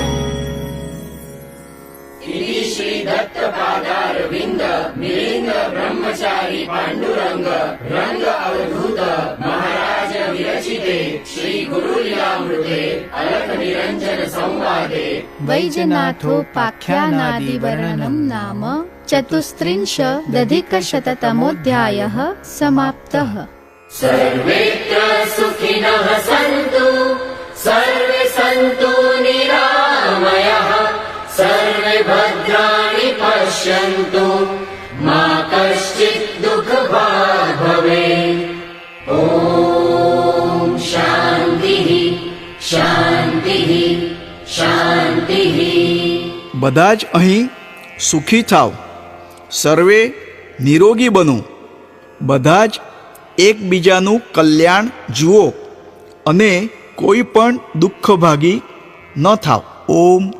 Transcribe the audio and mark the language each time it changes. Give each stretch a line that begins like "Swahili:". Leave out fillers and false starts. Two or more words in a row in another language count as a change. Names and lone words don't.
Sanskrit: श्री दत्त पादारविंद मिलिंद ब्रह्मचारी पांडुरंग रंग अवधूत महाराज विरचिते श्री गुरु लीलामृते अलख निरंजन संवादे वैजनाथोपाख्यानादिवर्णनं नाम चतुस्त्रिंशदधिकशततमोऽध्यायः समाप्तः. सर्वेत्र सुखिनः सन्तु सर्वे सन्तु निरामयः, सर्वे भद्राणि पश्यन्तु मा कश्चित् दुःखभाग् भवेत्. ॐ शान्तिः शान्तिः શાંતિઃ.
Gujarati: બધા જ અહીં સુખી થાવ, સર્વે નિરોગી બનો, બધા જ એકબીજાનું કલ્યાણ જુઓ અને કોઈ પણ દુઃખભાગી ન થાવ.